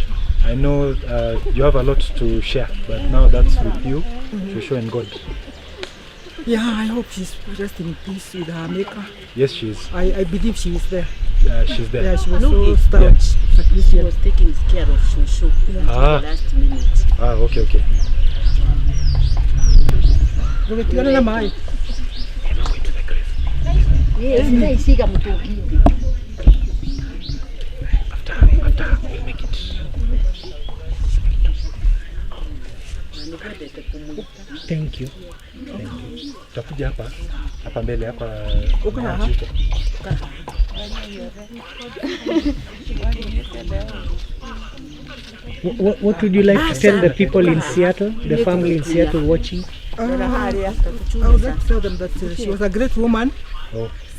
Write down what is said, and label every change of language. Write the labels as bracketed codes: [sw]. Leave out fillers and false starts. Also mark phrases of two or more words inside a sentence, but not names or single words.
[en] I know you have a lot to share, but now that's with you, Shosho and God. Yeah, I hope she's resting in peace with her maker. Yes, she is. I believe she is there. She's there. Yeah, she was No, so staunch. Yeah. She was taking care of Shosho until the last minute. Okay. [sw] Tumekiona na mai. [en] After we'll make it. Thank you. [sw] Tutakuja hapa mbele hapa. [en] What would you like to tell the people in Seattle, the family in Seattle watching? I would like to tell them that she was a great woman. Oh.